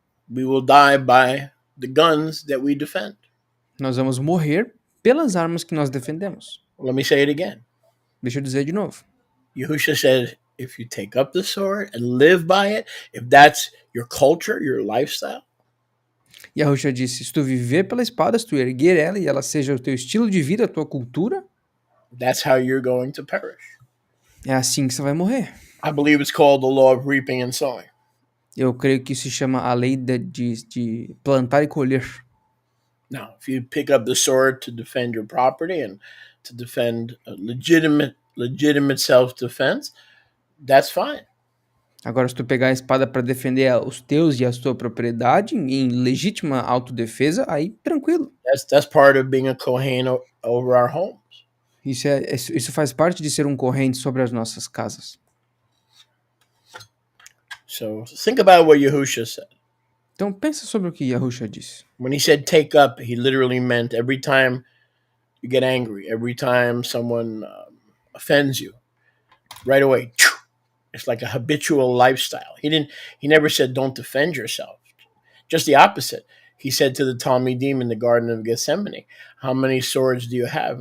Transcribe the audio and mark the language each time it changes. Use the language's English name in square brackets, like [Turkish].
[English] we will die by the guns that we defend. [Portuguese] nós vamos morrer pelas armas que nós defendemos. [English] Let me say it again. [Portuguese] Deixa eu dizer de novo. [English] Yahusha said, if you take up the sword and live by it, if that's your culture, your lifestyle, [Portuguese] Yahushua disse: se tu viver pela espada, se tu erguer ela e ela seja o teu estilo de vida, a tua cultura, [English] that's how you're going to perish. [Portuguese] é assim que você vai morrer. [English] I believe it's called the law of reaping and sowing. [Portuguese] Eu creio que isso se chama a lei de plantar e colher. [English] Now, if you pick up the sword to defend your property and to defend a legitimate self-defense, that's fine. [Portuguese] Agora, se tu pegar a espada para defender os teus e a tua propriedade em legítima autodefesa, aí tranquilo. [English] That's part of being a Kohen over our homes. [Portuguese] Isso faz parte de ser um corrente sobre as nossas casas. [English] So think about what Yahusha said. [Portuguese] Então pensa sobre o que Yahushua disse. [English] When he said take up, he literally meant every time you get angry, every time someone offends you, right away, it's like a habitual lifestyle. He never said don't defend yourself. Just the opposite. He said to the Talmidim in the Garden of Gethsemane, how many swords do you have?